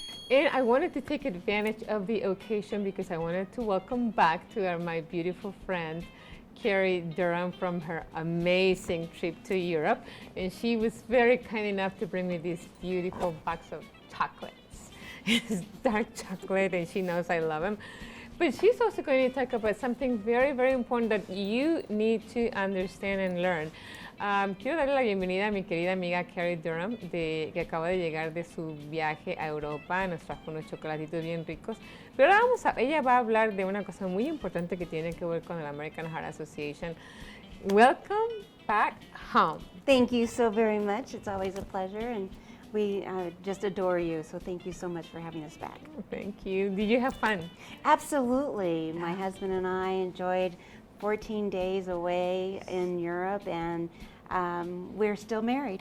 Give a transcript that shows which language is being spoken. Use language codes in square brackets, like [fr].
[en] And I wanted to take advantage of the occasion because I wanted to welcome back to my beautiful friend, Carrie Durham, from her amazing trip to Europe. And she was very kind enough to bring me this beautiful box of chocolates. It's dark chocolate, and she knows I love them. But she's also going to talk about something very, very important that you need to understand and learn. [es] Quiero darle la bienvenida a mi querida amiga Carrie Durham, que acaba de llegar de su viaje a Europa. Nos trajo unos chocolatitos bien ricos. Pero ahora ella va a hablar de una cosa muy importante que tiene que ver con el American Heart Association. [en] Welcome back home. Thank you so very much. It's always a pleasure, and we just adore you. So thank you so much for having us back. Thank you. Did you have fun? Absolutely. My husband and I enjoyed 14 days away in Europe, and we're still married.